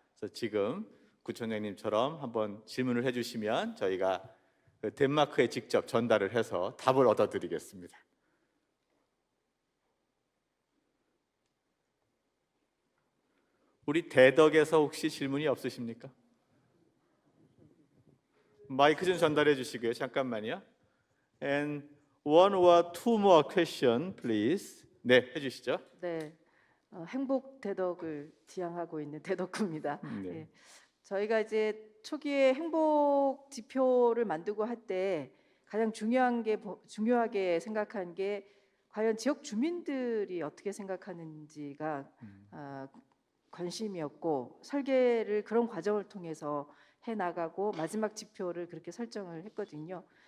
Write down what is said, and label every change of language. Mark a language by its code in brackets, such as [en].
[ko] 그래서 지금 구청장님처럼 한번 질문을 해주시면 저희가 덴마크에 직접 전달을 해서 답을 얻어드리겠습니다. 우리 대덕에서 혹시 질문이 없으십니까? 마이크 좀 전달해 주시고요. 잠깐만요. [en] And one or two more question, please. [ko] 네, 해주시죠. 네, 행복 대덕을 지향하고 있는 대덕구입니다. 네. 예, 저희가 이제 초기에 행복 지표를 만들고 할 때 가장 중요하게 생각한 게 과연 지역 주민들이 어떻게 생각하는지가 관심이었고 설계를 그런 과정을 통해서 해 나가고 마지막 지표를 그렇게 설정을 했거든요.